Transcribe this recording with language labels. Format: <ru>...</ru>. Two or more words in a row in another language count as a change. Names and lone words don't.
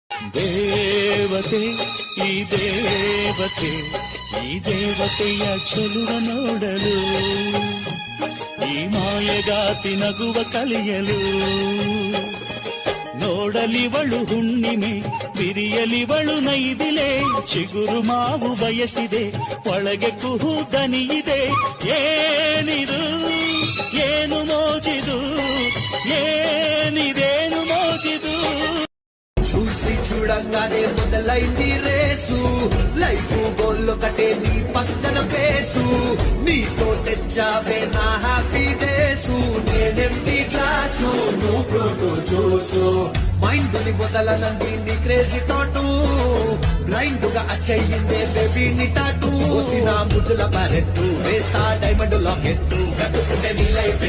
<kn>ದೇವತೆ ಈ ದೇವತೆ ಈ ದೇವತೆಯ ಚೆಲುವ ನೋಡಲು ಈ ಮಾಯಗಾತಿ ನಗುವ ಕಲಿಯಲು ನೋಡಲಿವಳು ಹುಣ್ಣಿಮೆ ಬಿರಿಯಲಿವಳು ನೈದಿಲೆ ಚಿಗುರು ಮಾವು ಬಯಸಿದೆ ಒಳಗೆ ಕುಹು ದನಿಯಿದೆ ಏನಿದು ಏನು ಮೋಜಿದು ಏನಿದೇನು ಮೋಜಿದು</kn> <te>చూసి చూడంగానే మొదలైంది రేసు లైఫ్ గోల్లొకటే నీ పక్కన పేసు నీతో తెచ్చావే నా</te> <en>happy days</en> <te>నేనెంటి గ్లాసు నువ్వు</te> <en>fruit juice</en> <te>మైండ్ ని వదలనంది నీ</te> <en>crazy thought</en> <te>బ్లైండ్ గా అచ్చయిందే బేబీ ని టాటూ నా ముద్దుల బ్యారెట్టు వేస్తా</te> <en>diamond locket</en> <te>కట్టుకుంటే నీ లైఫ్</te>